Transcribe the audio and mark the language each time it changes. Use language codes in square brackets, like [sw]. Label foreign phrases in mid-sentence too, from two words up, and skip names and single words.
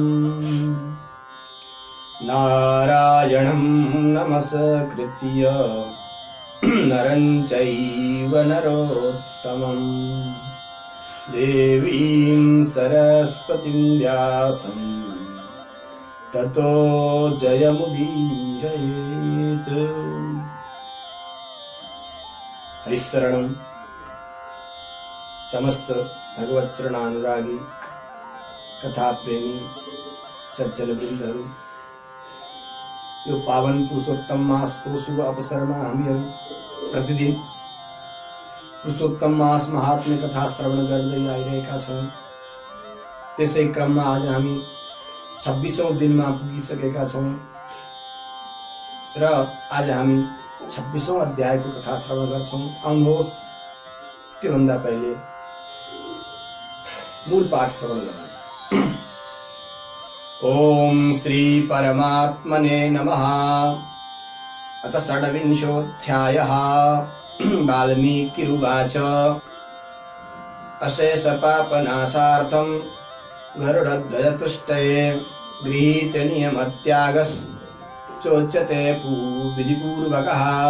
[sa] नारायणं नमस्कृत्य नरं चैव नरोत्तमम् देवीं सरस्वतीं व्यासं ततो जयमुदीरयेत्। [ne] हरिशरणं समस्त भगवत चरणानुरागी कथा प्रेमी सज्जन वृन्दहरू, यो पावन पुरुषोत्तम मासको शुभ अवसरमा हामीहरू प्रतिदिन पुरुषोत्तम मास महात्म्य कथा श्रवण गर्दै आइरहेका छौँ। त्यसै क्रममा आज हामी 26औं दिनमा पुगिसकेका छौँ र आज हामी 26औं अध्यायको कथा श्रवण गर्छौँ। आउनुहोस् त्योभन्दा पहिले मूल पाठ श्रवण गरौँ। [sa] ओम श्री परमात्मने नमः। अथ षड्विंशोऽध्यायः। वाल्मीकिरुवाच अशेषपापनाशार्थं गरुडध्वजतुष्टये गृहीतनियमत्यागश्चोच्यते विधिपूर्वकः।